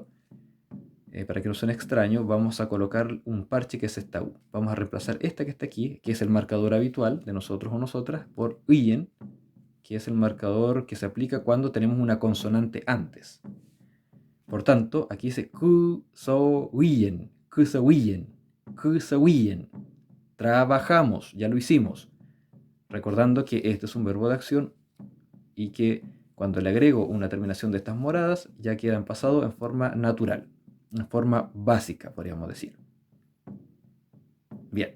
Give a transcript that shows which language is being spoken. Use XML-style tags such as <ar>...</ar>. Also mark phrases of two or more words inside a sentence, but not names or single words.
<es>Para que no suene extraño, vamos a colocar un parche que es esta U. Vamos a reemplazar esta que está aquí, que es el marcador habitual de nosotros o nosotras, por uyen, que es el marcador que se aplica cuando tenemos una consonante antes. Por tanto, aquí dice</es> <arn>ku so uyen, ku so uyen, ku so uyen.</arn> <es>Trabajamos, ya lo hicimos. Recordando que este es un verbo de acción y que cuando le agrego una terminación de estas moradas, ya queda en pasado en forma natural, en forma básica, podríamos decir. Bien.</es>